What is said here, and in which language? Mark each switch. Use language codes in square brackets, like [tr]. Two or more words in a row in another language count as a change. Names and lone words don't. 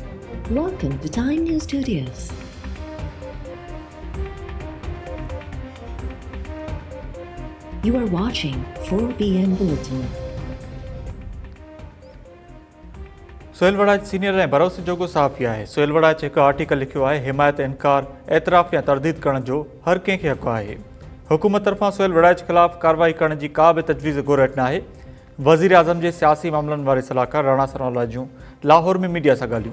[en] Welcome to Time News Studios. You are watching 4BN Bulletin. [sd] सोहेल वड़ाच सीनियर ऐं भरोसेजोगो सहाफ़ी आहे। सोहेल वड़ाच हिकु आर्टिकल लिखियो आहे, हिमायत, इनकार, एतराफ़ या तरदीद करण जो हर कंहिंखे हक़ आहे। हुकूमत तरफ़ां सोहेल वड़ाच ख़िलाफ़ कार्रवाई करण जी का बि तजवीज़ ॻोल्हट न आहे। वज़ीर आज़म जे सियासी मामलनि वारे सलाहकार राणा सनाउल्लाह जूं लाहौर में मीडिया सां ॻाल्हियूं।